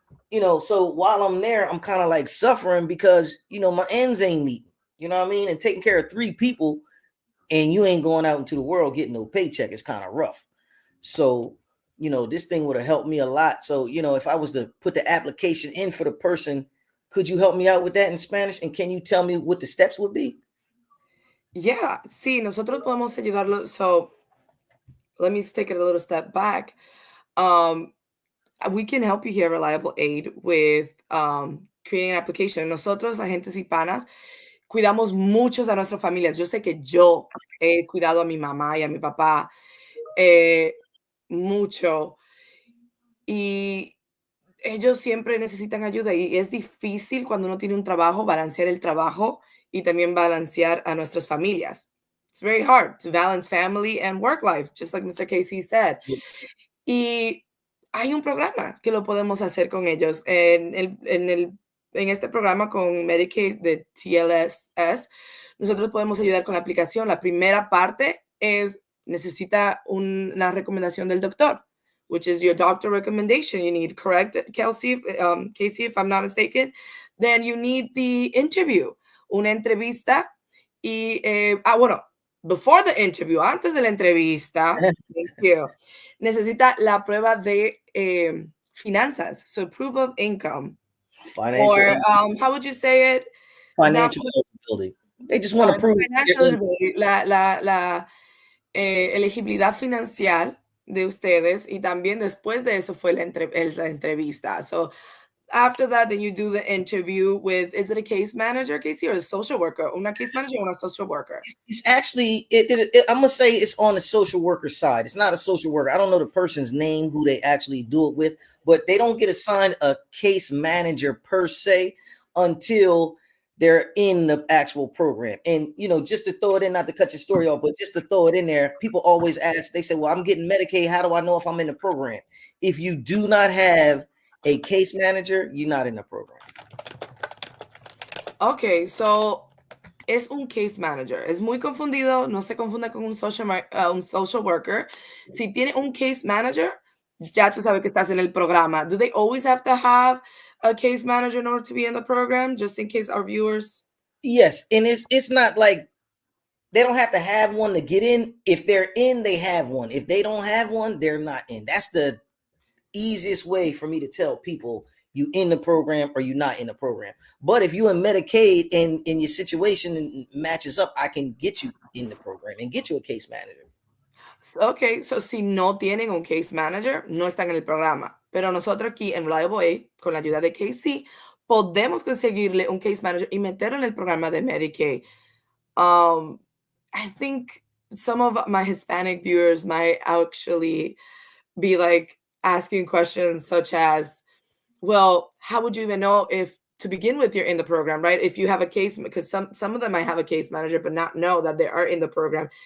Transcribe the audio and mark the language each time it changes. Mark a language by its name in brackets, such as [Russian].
[English] You know, so while I'm there, I'm kind of like suffering because you know my ends ain't meeting, you know what I mean, and taking care of 3 people and you ain't going out into the world getting no paycheck is kind of rough. So, you know, this thing would have helped me a lot. So, you know, if I was to put the application in for the person, could you help me out with that in Spanish? And can you tell me what the steps would be? [Spanish] Yeah, sí, nosotros podemos ayudarlo. [English] So, let me take it a little step back. We can help you here, Reliable Aid, with creating an application. [Spanish] Nosotros, agentes hispanas, cuidamos muchos a nuestras familias. Yo sé que yo he cuidado a mi mamá y a mi papá mucho. Y ellos siempre necesitan ayuda. Y es difícil cuando uno tiene un trabajo, balancear el trabajo y también balancear a nuestras familias. [English] It's very hard to balance family and work life, just like Mr. Casey said. Yeah. [Spanish] Y hay un programa que lo podemos hacer con ellos. En este programa con Medicaid de TLSS, nosotros podemos ayudar con la aplicación. La primera parte es, necesita una recomendación del doctor, [English] which is your doctor recommendation. You need, correct, Casey, if I'm not mistaken? Then you need the interview, [Spanish] una entrevista. Y, bueno, [English] before the interview, [Spanish] antes de la entrevista, [English] thank you, [Spanish] necesita la prueba de finanzas, [English] so proof of income. Financial Or how would you say it? Not financial eligibility. They just want to sorry, prove financial eligibility, [Spanish] la elegibilidad financiera de ustedes, y también después de eso fue la entrevista. [English] So after that, then you do the interview with, is it a case manager, Casey, or a social worker? Una case manager or a social worker? It's actually, I'm gonna say it's on the social worker side. It's not a social worker. I don't know the person's name who they actually do it with, but they don't get assigned a case manager per se until they're in the actual program. And just to throw it in, not to cut your story off, but just to throw it in there, people always ask, they say, well, I'm getting Medicaid. How do I know if I'm in the program? If you do not have a case manager, you're not in the program. Okay, so es un case manager. [Spanish] Es muy confundido, no se confunda con un social worker. Si tiene un case manager, ya tú sabes que estás en el programa. [English] Do they always have to have a case manager in order to be in the program, just in case our viewers? Yes, and it's not like they don't have to have one to get in. If they're in, they have one. If they don't have one, they're not in. That's the easiest way for me to tell people you in the program or you're not in the program. But if you in Medicaid and in your situation matches up, I can get you in the program and get you a case manager. [Spanish] Okay, so si no tienen un case manager, no están en el programa. Pero nosotros aquí en Reliable A, con la ayuda de Casey, podemos conseguirle un case manager y meterlo en el programa de Medicaid. [English] I think some of my Hispanic viewers might actually be like asking questions such as, well, how would you even know if to begin with you're in the program, right? If you have a case, because some of them might have a case manager but not know that they are in the program.